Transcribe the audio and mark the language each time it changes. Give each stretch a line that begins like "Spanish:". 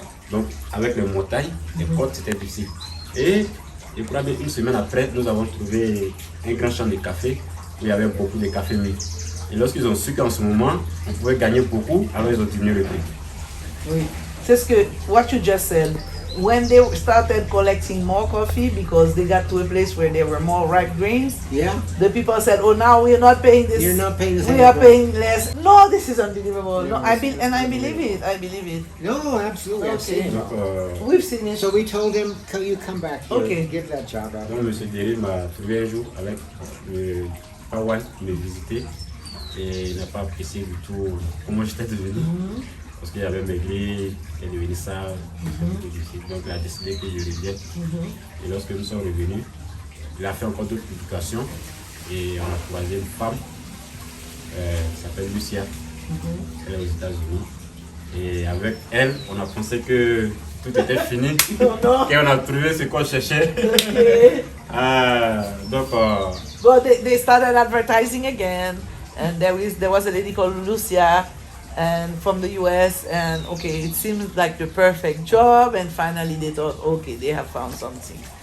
French: Donc avec les montagnes, les côtes c'était difficile. Et probablement une semaine après, nous avons trouvé un grand champ de café où il y avait beaucoup de café mûr. Et lorsqu'ils ont su qu'en ce moment, on pouvait gagner beaucoup, alors ils ont diminué le prix. Oui. C'est ce que,
English: what you just said. When they started collecting more coffee because they got to a place where there were more ripe grains, Yeah. the people said, "Oh, now we're not paying this. You're not paying the same We are price." paying less." No, this is unbelievable. No, Yeah, I believe it. I believe it. No, absolutely. I've Okay. seen it.
French: Donc,
English: We've seen it. So we told him, you come back here, Okay. give that job out.
French: donc M. Derry m'a trouvé un jour avec le Hawaï qui me visitait et il n'a pas apprécié du tout comment j'étais devenu. Parce qu'il avait maigri, il est devenu sale, donc il a décidé que je revienne. Et lorsque nous sommes revenus, il a fait encore d'autres publications et on a croisé une femme qui s'appelle Lucia, elle est aux États-Unis. Et avec elle, on a pensé que tout était fini, et on a trouvé ce qu'on cherchait. Donc,
English: But they started advertising again, and there was a lady called Lucia, and from the US, and okay, it seemed like the perfect job, and finally they thought, okay, they have found something.